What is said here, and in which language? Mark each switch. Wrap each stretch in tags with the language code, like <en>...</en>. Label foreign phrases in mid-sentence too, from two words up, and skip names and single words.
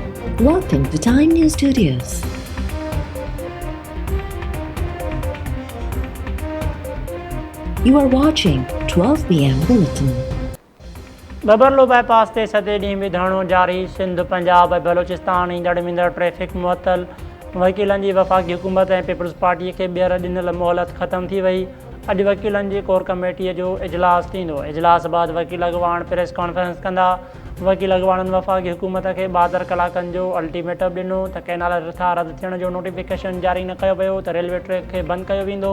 <en>Welcome to Time News Studios. You are watching 12 p.m. Bulletin.</en> <sd>बबरलो बाईपास ते सते ॾींहुं बि धरणो जारी। सिंध पंजाब ऐं बलोचिस्तान ईंदड़ वेंदड़ ट्रैफ़िक मुअतल। वकीलनि जी वफ़ाक़ी हुकूमत ऐं पीपल्स पार्टीअ खे ॿीहर ॾिनल मोहलत ख़तम थी वई। अॼु वकीलनि जी कोर कमेटीअ जो इजलास थींदो। इजलास बैदि वकील अॻवान</sd> <en>press conference</en> <sd>कंदा। वकील अॻवाननि वफ़ाक़ी हुकूमत खे 72 कलाकनि जो अल्टीमेटम ॾिनो त कैनाल रिथा रद्द थियण जो नोटिफिकेशन जारी न कयो वियो त</sd> <en>railway track</en> <sd>खे बंदि कयो वेंदो।</sd>